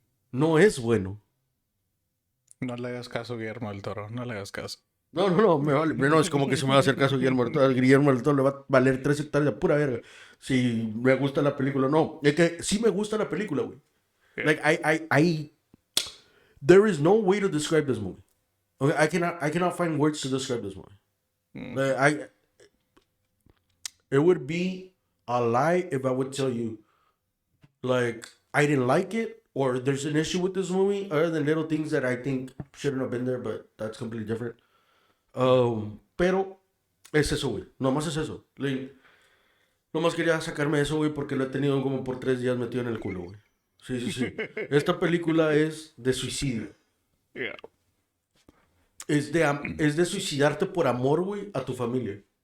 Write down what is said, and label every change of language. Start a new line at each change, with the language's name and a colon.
Spanish: No es bueno. No le hagas caso, Guillermo del Toro. No le hagas caso. No, me vale. No, es como que se me va a hacer caso Guillermo del Toro. Guillermo del Toro le va a valer 3 hectáreas de pura verga. Si me gusta la película, no. Es que sí me gusta la película, güey.
English: Yeah. Like, there is no way to describe this movie. Okay, I cannot find words to describe this movie. Like, it would be a lie if I would tell you, like, I didn't like it or there's an issue with this movie other than little things that I think shouldn't have been there, but that's completely different.
Spanish: Pero es eso, güey. Nomás es eso. Like, nomás quería sacarme eso, güey, porque lo he tenido como por 3 días metido en el culo, güey. Sí. Esta película es de suicidio.
English: Yeah.
Spanish: Es de suicidarte por amor, güey, a tu familia.